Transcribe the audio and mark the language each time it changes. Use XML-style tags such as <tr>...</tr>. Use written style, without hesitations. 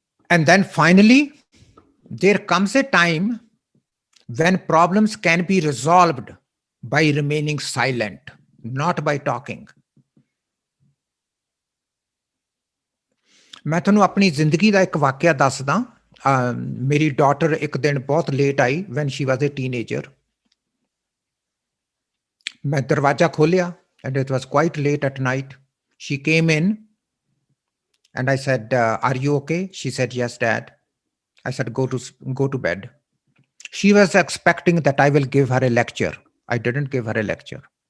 <en>And then finally, there comes a time when problems can be resolved by remaining silent. not by talking.</en> <pa>मैं ਤੁਹਾਨੂੰ ਆਪਣੀ ਜ਼ਿੰਦਗੀ ਦਾ ਇੱਕ ਵਾਕਿਆ ਦੱਸਦਾ। ਮੇਰੀ ਡਾਟਰ ਇੱਕ ਦਿਨ ਬਹੁਤ late I</pa> <en>when she was a teenager.</en> <pa>ਮੈਂ ਦਰਵਾਜ਼ਾ ਖੋਲਿਆ</pa> <en>and it was quite late at night. She came in and I said, are you okay? She said, yes, Dad. I said, go to bed. She was expecting that I will give her a lecture. I didn't give her a lecture.</en>